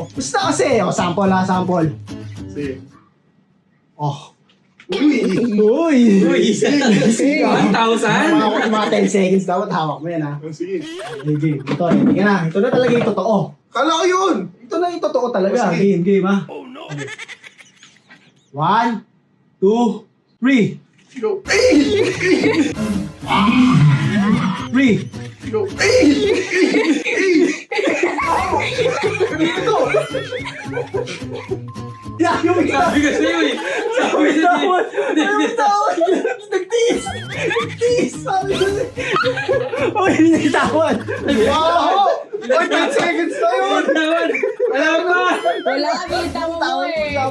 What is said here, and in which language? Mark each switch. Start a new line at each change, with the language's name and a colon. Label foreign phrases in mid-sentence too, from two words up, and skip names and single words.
Filipino: Basta kasi, sample ha, sample. Sige. Oh. Uy! Uy! Uy! Sige. 1,000? Mga 10 seconds dapat hawak mo yan ha. Sige. Okay, ito, hindi na. Ito na talaga yung totoo. Kala ko yun! Ito na yung totoo talaga. Sige. Game ha.
English: Oh no. 1, 2, 3.
Filipino: Go! 3. Go! Yeah, yung Sabi ko sa'yo eh! Sabi ko sa'yo eh! bitawan! Nagtiis! Nagtiis! Sabi ko sa'yo! Oh, hindi nagtawan! Wow! Oy, 10 seconds na yun! Wala ba? Wala, bitaw mo eh.